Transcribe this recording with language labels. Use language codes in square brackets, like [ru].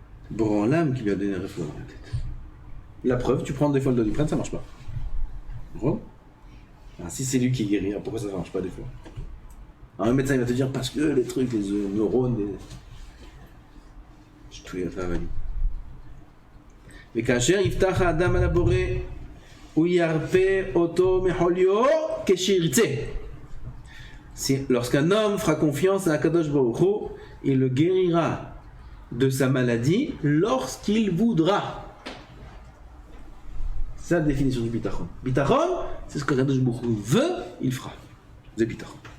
[fr] Branlam qui lui a donné un réflexe dans la tête. La preuve, tu prends des fois le Doliprane, ça marche pas. Bon. Ah, si c'est lui qui guérit, pourquoi ça marche pas des fois? Alors, un médecin il va te dire parce que les trucs, les neurones, tout est travaillé. [he] וכאשר יפתח האדם על הבורא, הוא ירפא אותו מחוליו כשירצה. [fr] Lorsqu'un homme fera confiance à Akadosh Baruch Hu, il le guérira de sa maladie lorsqu'il voudra. C'est la définition du bitachon. Bitachon, c'est ce que Akadosh Baruch Hu veut, il fera. C'est bitachon.